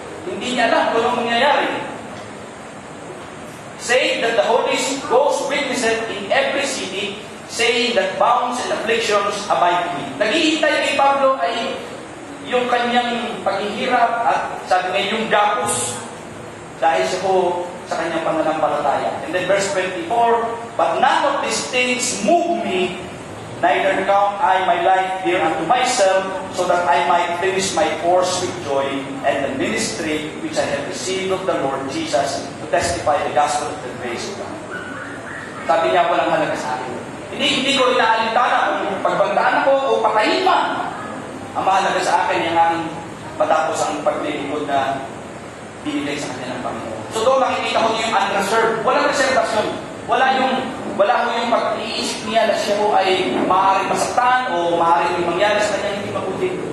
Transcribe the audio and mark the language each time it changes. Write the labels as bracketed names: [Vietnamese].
[Filipino] Hindi niya alam kung anong mangyayari. [English] Saying that the Holy Ghost witnesseth in every city, saying that bounds and afflictions abide me. [Filipino] Naghihintay kay Pablo ay yung kanyang paghihirap at sabi nga yung gapos dahil siya po sa kanyang pananampalataya. [English] And then verse 24, but none of these things move me, neither count I my life dear unto myself, so that I might finish my course with joy and the ministry which I have received of the Lord Jesus to testify the gospel of the grace of God. [Filipino] Sabi niya, walang halaga sa akin. Hindi ko inaalintana kung pagbantaan ako o patayin man. Ang mahalaga sa akin yung aking matapos ang paglilingkod na binigay sa kanya ng Panginoon. So doon makikita ko yung unreserved. Walang reservasyon. Wala ho yung pag-iisip niya na siya ho ay maaaring masaktan o maaaring may mangyari sa kanyang hindi mabuti.